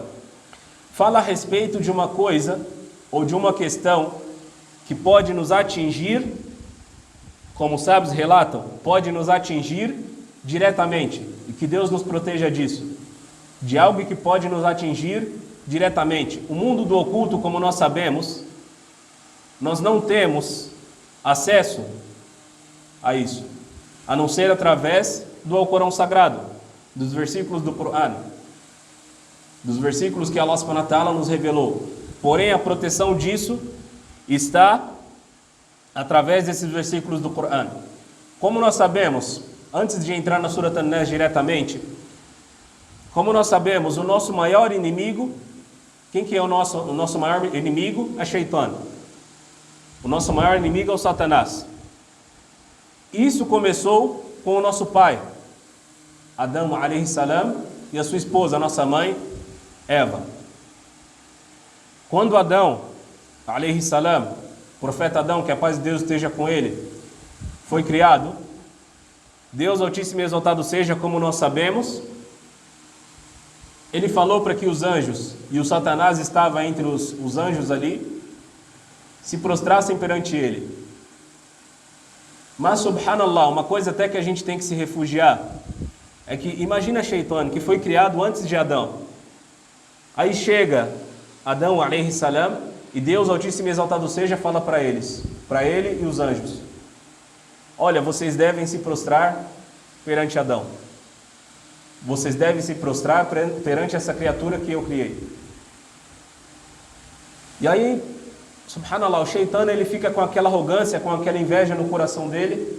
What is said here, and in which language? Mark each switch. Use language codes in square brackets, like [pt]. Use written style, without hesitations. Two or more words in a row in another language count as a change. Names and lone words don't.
[pt] Fala a respeito de uma coisa ou de uma questão que pode nos atingir, como os sábios relatam, pode nos atingir diretamente, e que Deus nos proteja disso, de algo que pode nos atingir diretamente. O mundo do oculto, como nós sabemos, nós não temos acesso a isso, a não ser através do Alcorão Sagrado, dos versículos do Corão, dos versículos que [ar] الله سبحانه وتعالى [pt] nos revelou. Porém, a proteção disso está através desses versículos do Corão. Como nós sabemos, antes de entrar na Surat An-Nas diretamente, como nós sabemos, o nosso maior inimigo, quem que é o nosso maior inimigo? É Shaitan. O nosso maior inimigo é o Satanás. Isso começou com o nosso pai, Adão [ar] عليه السلام, [pt] e a sua esposa, a nossa mãe, Eva. Quando Adão [ar] عليه السلام, [pt] profeta Adão, que a paz de Deus esteja com ele, foi criado, Deus Altíssimo e exaltado seja, como nós sabemos, ele falou para que os anjos, e o Satanás estava entre os anjos ali, se prostrassem perante ele. Mas, subhanallah, uma coisa até que a gente tem que se refugiar, é que imagina Shaitan, que foi criado antes de Adão. Aí chega Adão [ar] عليه السلام, [pt] e Deus Altíssimo e exaltado seja fala para eles, para ele e os anjos: olha, vocês devem se prostrar perante Adão. Vocês devem se prostrar perante essa criatura que eu criei. E aí, subhanallah, o Shaitã, ele fica com aquela arrogância, com aquela inveja no coração dele.